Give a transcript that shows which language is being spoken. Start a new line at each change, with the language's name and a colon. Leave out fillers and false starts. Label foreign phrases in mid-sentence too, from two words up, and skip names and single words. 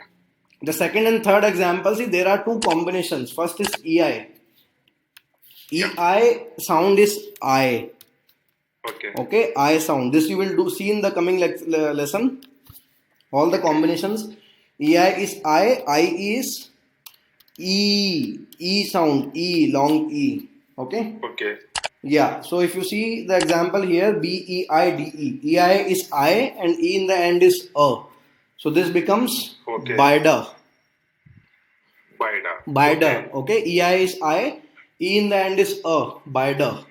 English: the second and third example, see, there are two combinations. First is EI. EI sound is I. Okay. Okay, I sound. This you will see in the coming lesson. All the combinations. EI is I is E. E sound. E, long E. Okay. Okay. Yeah. So if you see the example here, BEIDE. EI is I and E in the end is A. So this becomes Okay. Bida. Bida. Bida. Okay. EI is I. E in the end is A. Bida.